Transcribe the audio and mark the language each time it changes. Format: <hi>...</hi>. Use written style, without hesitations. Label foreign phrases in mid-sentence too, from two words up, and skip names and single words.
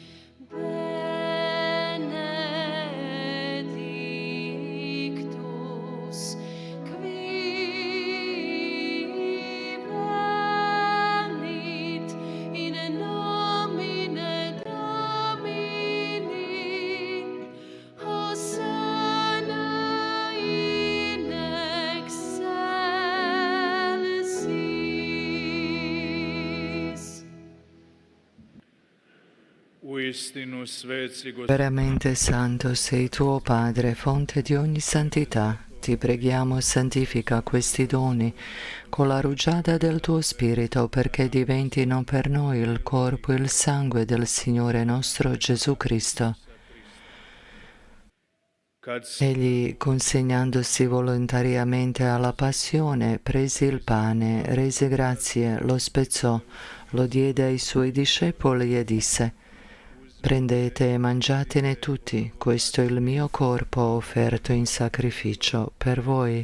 <la>benedictus qui venit in nomine Domini, Hosanna in excelsis.</la> <hr>uistinu sveci Gospodin.</hr> <it>Veramente santo sei tuo Padre, fonte di ogni santità. Ti preghiamo, santifica questi doni con la rugiada del tuo Spirito, perché diventino per noi il corpo e il sangue del Signore nostro Gesù Cristo.</it> <hr>Kad se</hr> <it>Egli, consegnandosi volontariamente alla passione, prese il pane, rese grazie, lo spezzò, lo diede ai suoi discepoli e disse: Prendete e mangiatene tutti, questo è il mio corpo offerto in sacrificio per voi.</it>